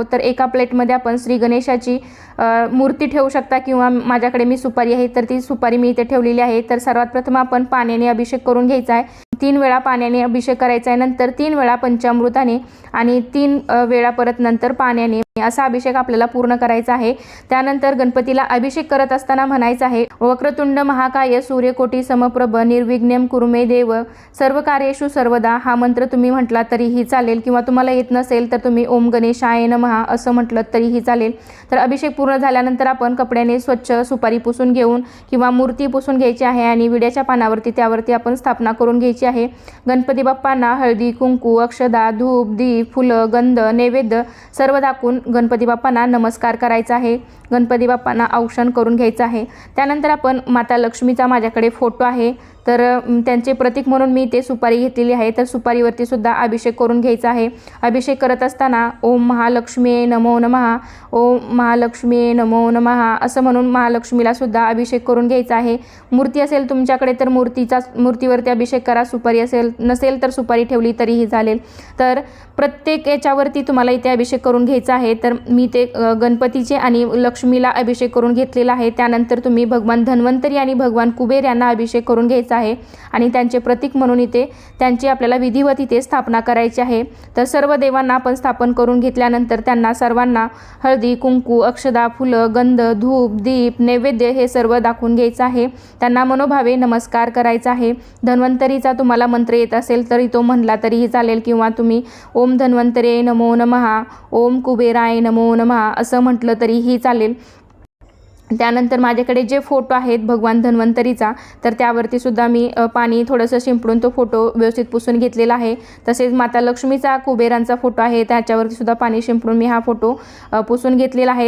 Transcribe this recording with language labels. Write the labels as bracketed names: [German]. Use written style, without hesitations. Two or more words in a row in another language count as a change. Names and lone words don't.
[Marathi] तर एका प्लेटमध्ये आपण श्री गणेशाची मूर्ती ठेवू शकता किंवा माझ्याकडे मी सुपारी आहे तर ती सुपारी मी इथे ठेवलेली आहे। तर सर्वात प्रथम आपण पाण्याने अभिषेक करून घ्यायचा आहे। 3 वेळा पाण्याने अभिषेक करायचा आहे, नंतर 3 वेळा पंचामृताने आणि 3 वेळा परत नंतर पाण्याने, असा अभिषेक आपल्याला पूर्ण करायचा आहे। त्यानंतर गणपतीला अभिषेक करत असताना म्हणायचं आहे, [Sanskrit] वक्रतुंड महाकाय सूर्यकोटी समप्रभ निर्विघ्नं कुरु मे देव सर्व कार्येषु सर्वदा। [Marathi] हा मंत्र तुम्ही म्हटला तरीही चालेल किंवा तुम्हाला येत नसेल तर तुम्ही [Sanskrit] ओम गणेशाय नमः [Marathi] असं म्हटलं तरीही चालेल। तर अभिषेक पूर्ण झाल्यानंतर आपण कपड्याने स्वच्छ सुपारी पुसून घेऊन किंवा मूर्ती पुसून घ्यायची आहे आणि विड्याच्या पानावरती त्यावरती आपण स्थापना करून घ्यायची आहे। गणपती बाप्पांना हळदी कुंकू अक्षदा धूप दीप फुलं गंध नैवेद्य सर्व दाखवून गणपती बाप्पांना नमस्कार करायचा आहे। गणपती बाप्पांना औक्षण करून घ्यायचं आहे। त्यानंतर आपण माता लक्ष्मीचा माझ्याकडे फोटो आहे, तर त्यांचे प्रतीक म्हणून मी ते सुपारी घेतलेली आहे। तर सुपारीवरती सुद्धा अभिषेक करून घ्यायचा आहे। अभिषेक करत असताना [Sanskrit] ओम महालक्ष्मी नमो नमः, ओम महालक्ष्मी नमो नमः [Marathi] असं म्हणून महालक्ष्मीला सुद्धा अभिषेक करून घ्यायचा आहे। मूर्ती असेल तुमच्याकडे तर मूर्तीवरती अभिषेक करा, सुपारी नसेल तर सुपारी ठेवली तरीही चालेल। तर प्रत्येक याच्यावरती तुम्हाला इथे अभिषेक करून घ्यायचा आहे। तर मी ते गणपतीचे आणि लक्ष्मीला अभिषेक करून घेतलेला आहे। त्यानंतर तुम्ही भगवान धन्वंतरी आणि भगवान कुबेर यांना अभिषेक करून घ्यायचा आहे आणि त्यांचे प्रतीक म्हणून इथे त्यांची आपल्याला विधिवत इथे स्थापना करायची आहे। तर सर्व देवांना आपण स्थापन करून घेतल्यानंतर त्यांना सर्वांना हळदी कुंकू अक्षदा फुलं गंध धूप दीप नैवेद्य हे सर्व दाखवून घ्यायचं आहे। त्यांना मनोभावे नमस्कार करायचा आहे। धन्वंतरीचा तुम्हाला मंत्र येत असेल तरी तो म्हणला तरीही चालेल किंवा तुम्ही [Sanskrit] ओम धन्वंतरे नमो नमः ओम कुबेराय नमो नमः [Marathi] असं म्हटलं तरीही चालेल। त्यानंतर माझ्याकडे जे फोटो आहेत भगवान धन्वंतरीचा, तर त्यावरती सुद्धा मी पाणी थोडंसं शिंपडून तो फोटो व्यवस्थित पुसून घेतलेला आहे। तसेच माता लक्ष्मीचा कुबेरांचा फोटो आहे, त्याच्यावरती सुद्धा पाणी शिंपडून मी हा फोटो पुसून घेतलेला आहे।